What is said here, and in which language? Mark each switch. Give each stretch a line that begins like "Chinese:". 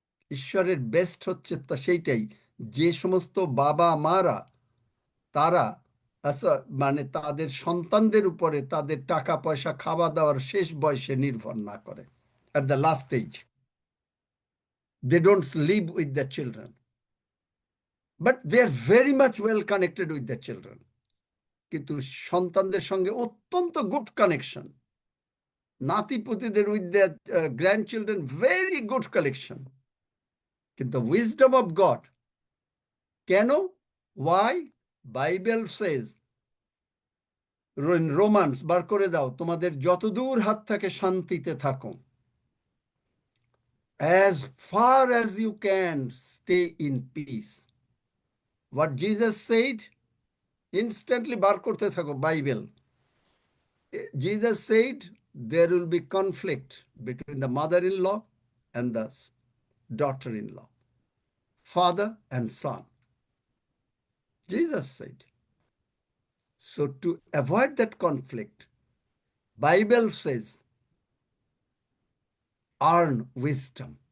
Bangla: ঈশ্বরের বেস্ট হচ্ছে তা সেইটাই, যে সমস্ত বাবা মারা তারা মানে তাদের সন্তানদের উপরে তাদের টাকা পয়সা খাওয়া দাওয়ার শেষ বয়সে নির্ভর না করে,
English: at the last age. They don't live with their children, but they are very much well connected with their children.
Bangla: কিন্তু সন্তানদের সঙ্গে অত্যন্ত
English: good connection,
Bangla: নাতিপুতিদের
English: with their grandchildren very good connection. কিন্তু wisdom of God, কেন? Why? Bible says
Bangla: romance বার করে দাও, তোমাদের যতদূর হাত থাকে শান্তিতে থাকো,
English: as far as you can stay in peace. What Jesus said, instantly
Bangla: বার করতে থাকো Bible.
English: Jesus said there will be conflict between the mother-in-law and the daughter-in-law, father and son. Jesus said. So to avoid that conflict, Bible says, earn wisdom.